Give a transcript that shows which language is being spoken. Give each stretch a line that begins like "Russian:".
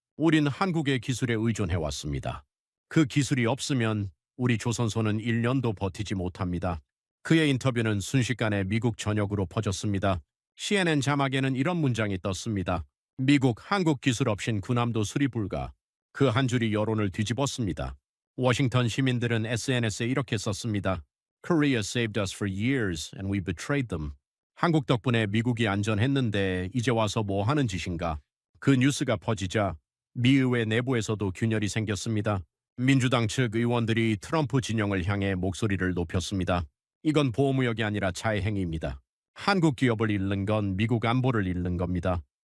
Korean: 우린 한국의 기술에 의존해왔습니다. 그 기술이 없으면 우리 조선소는 1년도 버티지 못합니다. 그의 인터뷰는 순식간에 미국 전역으로 퍼졌습니다. CNN 자막에는 이런 문장이 떴습니다. 미국, 한국 기술 없인 군함도 수리 불가. 그 한 줄이 여론을 뒤집었습니다. 워싱턴 시민들은 SNS에 이렇게 썼습니다.
English: Korea saved us for years and we betrayed them.
Korean: 한국 덕분에 미국이 안전했는데 이제 와서 뭐 하는 짓인가? 그 뉴스가 퍼지자 미 의회 내부에서도 균열이 생겼습니다. 민주당 측 의원들이 트럼프 진영을 향해 목소리를 높였습니다. 이건 보호무역이 아니라 자해 행위입니다. 한국 기업을 잃는 건 미국 안보를 잃는 겁니다.